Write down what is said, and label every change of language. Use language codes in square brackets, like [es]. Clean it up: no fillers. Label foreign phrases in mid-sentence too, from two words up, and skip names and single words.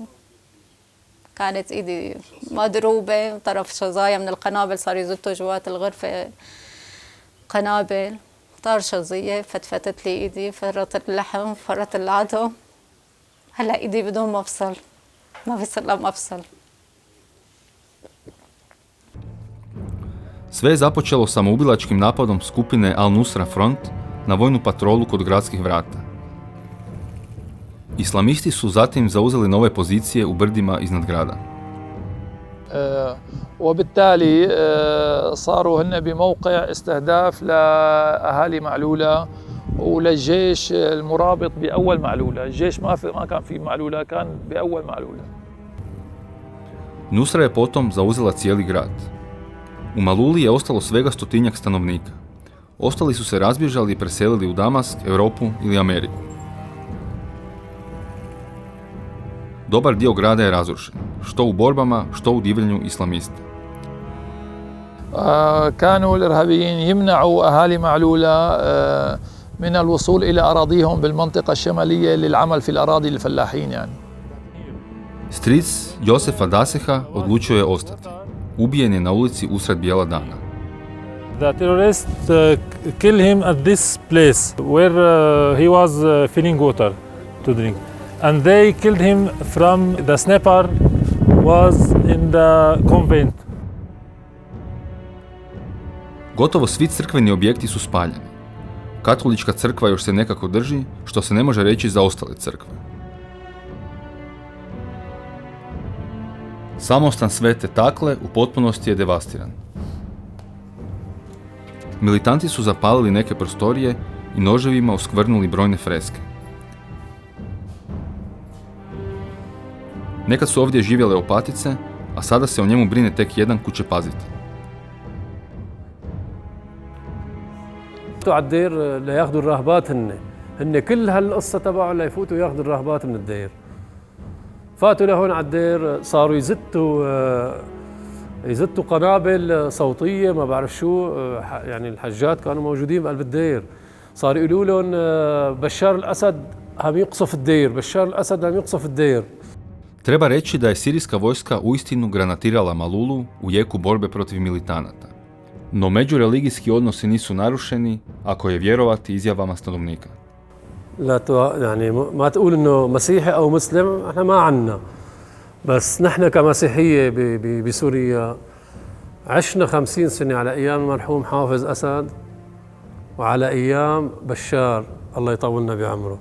[ar] كانت إيدي مضروبة وطرف شظايا من القنابل، صاروا يزتوا جوات الغرفة قنابل. طار شظية، فتفتت لي إيدي، فرت اللحم، فرت العظم. هلا إيدي بدون مفصل، ما بيصير لها مفصل. [hr] Sve je započelo samoubilačkim napadom skupine Al-Nusra Front na vojnu patrolu kod gradskih vrata. Islamisti su zatim zauzeli nove pozicije u brdima iznad grada. [ar] وبالتالي صاروا هن بموقع استهداف لأهالي معلولة وللجيش المرابط بأول معلولة. الجيش ما كان في معلولة، كان بأول معلولة. [hr] Nusra je potom zauzela cijeli grad. U Maluli je ostalo svega 100-tinjak stanovnika. Ostali su se razbježali i preselili u Damask, Europu ili Ameriku. Dobar dio grada je razrušen, što u borbama, što u divljenju islamista. [ar] كانوا الإرهابيين يمنعوا أهالي معلولة من الوصول إلى أراضيهم بالمنطقة الشمالية للعمل في الأراضي الفلاحين يعني. [hr] Stric Josefa Daseha odlučio je ostati. Ubijen je na ulici usred bijela dana. [en] The terrorists killed him at this place where he was filling water to drink. And they killed him from the sniper was in the convent. [hr] Gotovo svi crkveni objekti su spaljeni. Katolička crkva još se nekako drži, što se ne može reći za ostale crkve. Samostan Svete Takle u potpunosti je devastiran. Militanti su zapalili neke prostorije i noževima oskvrnuli brojne freske. Nekad su ovdje živjele opatice, a sada se o njemu brine tek jedan kućepazitelj. [ar] على الدير لياخذوا الراهبات هن كل هالقصه تبعهم ليفوتوا ياخذوا الراهبات من الدير. فاتوا لهون على الدير صاروا يزتوا قنابل صوتيه ما بعرف شو، يعني الحجات كانوا موجودين بقلب الدير. صاروا يقولوا لهم بشار الاسد عم يقصف الدير، بشار الاسد عم يقصف الدير. [hr] Treba reći da je sirijska vojska uistinu granatirala Malulu u jeku borbe protiv militanata. No međureligijski odnosi nisu narušeni, ako je vjerovati izjavama stanovnika. [ar] لا يعني ما تقول انه مسيحي او مسلم، احنا ما عنا، بس نحن كمسيحيه بسوريا عشنا 50 سنه على ايام المرحوم حافظ اسد وعلى ايام بشار الله يطولنا بعمره.